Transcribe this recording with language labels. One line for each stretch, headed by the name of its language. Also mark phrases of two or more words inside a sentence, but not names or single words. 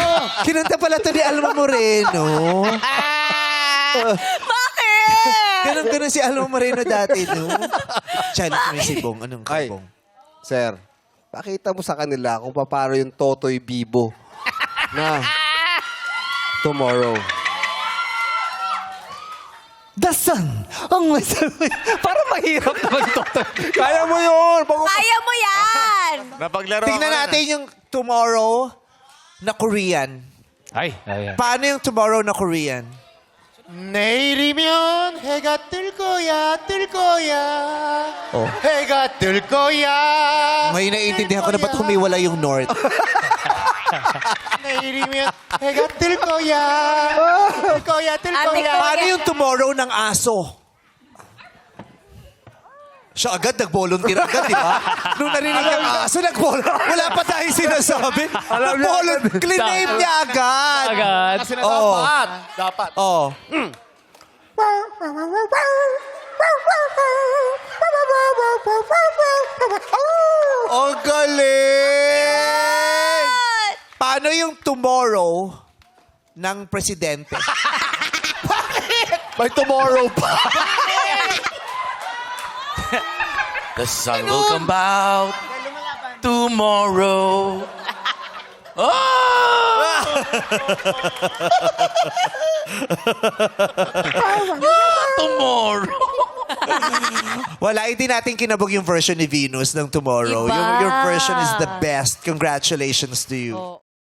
Filipino: Kinanta pala to ni Alma Moreno. Bakit? Ganun si Alma Moreno dati, no? Challenge mo si Bong. Anong Ay, Bong? sir, pakita mo sa kanila kung paano yung Totoy Bibo na tomorrow.
English: The sun!
Filipino: Ang parang mahirap naman to. Kaya mo yun! Kaya mo yan! Tingnan natin yung tomorrow na Korean. Ay, ayan. Paano yung tomorrow na Korean?
Korean: 내일이면 해가 뜰 거야, 뜰 거야. 해가 뜰 거야.
Filipino: Ngayon naiintindihan ko na ba't humiwala yung North.
Korean: 내일이면 해가 뜰 거야. 뜰 거야, 뜰
Filipino: Ate
Korean: 거야.
Filipino: ko, Paano yan. yung tomorrow ng aso? Siya agad nag-volunteer agad, di ba? Nung narinig ang aso, nag-volunteer. Wala pa tayong sinasabi. Nag-volunteer. Claim niya agad. Agad. Oo. Dapat. Oo. Ang galing! Paano yung tomorrow ng presidente? Bakit? May tomorrow pa.
English: The sun will come out tomorrow. Tomorrow.
Filipino: Wala, hindi natin kinabog yung version ni Venus ng tomorrow. Iba.
English: Your version is the best. Congratulations to you.